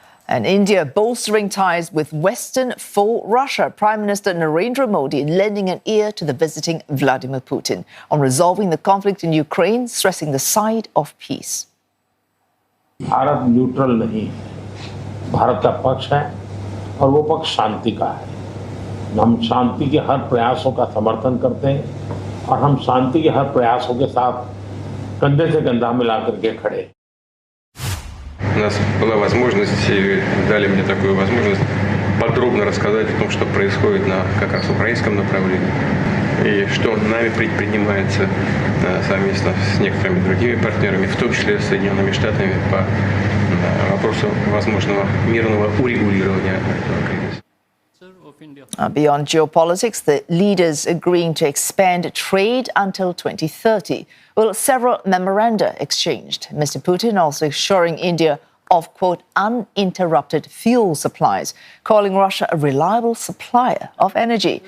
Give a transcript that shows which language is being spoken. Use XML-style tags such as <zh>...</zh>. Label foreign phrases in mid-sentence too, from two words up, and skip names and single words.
<en>And India bolstering ties with Western for Russia. Prime Minister Narendra Modi lending an ear to the visiting Vladimir Putin on resolving the conflict in Ukraine, stressing the side of peace.</en> <hi>भारत न्यूट्रल नहीं है, भारत का पक्ष है और वो पक्ष शांति का है। हम शांति के हर प्रयासों का समर्थन करते हैं और हम शांति के हर प्रयासों के साथ कंधे से कंधा मिलाकर के खड़े।</hi> <ru>У нас была возможность, дали мне такую возможность подробно рассказать о том, что происходит на как раз украинском направлении и что нами предпринимается совместно с некоторыми другими партнерами, в том числе с Соединенными Штатами, по вопросу возможного мирного урегулирования этого кризиса.</ru> <en>Beyond geopolitics, the leaders agreeing to expand trade until 2030. Well, several memoranda exchanged. Mr. Putin also assuring India of, quote, uninterrupted fuel supplies, calling Russia a reliable supplier of energy.</en>